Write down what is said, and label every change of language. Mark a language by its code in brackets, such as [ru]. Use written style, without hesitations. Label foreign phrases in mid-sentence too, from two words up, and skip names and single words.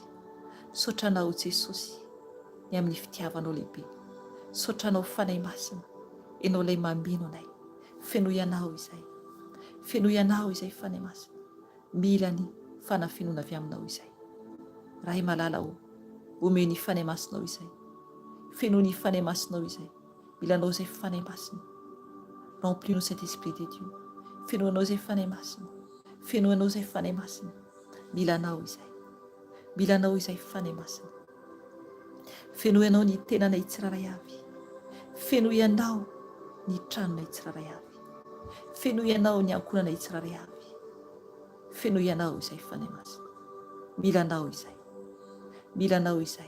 [mg] Saotranao Jesosy ny amin'ny fitiavanao lehibe, saotranao fanahy masina, ianao ilay mameno anay, feno ianao izay, feno ianao izay fanahy masina, mila ny fanafinoana avy aminao izay. Ray malala o, omeo ny fanahy masinao izay, feno ny fanahy masinao izay, mila anao izay fanahy masina. [fr] Remplis-nous cet esprit de Dieu, [mg] feno anao izay fanahy masina, feno anao izay fanahy masina, mila anao izay, mila anao izay fanahy masina. Feno ianao ny tenanay tsiraray avy, feno ianao ny tranonay tsiraray avy, feno ianao ny ankonanay tsiraray avy, feno ianao izay fanahy masina, mila anao izay, mila anao izay.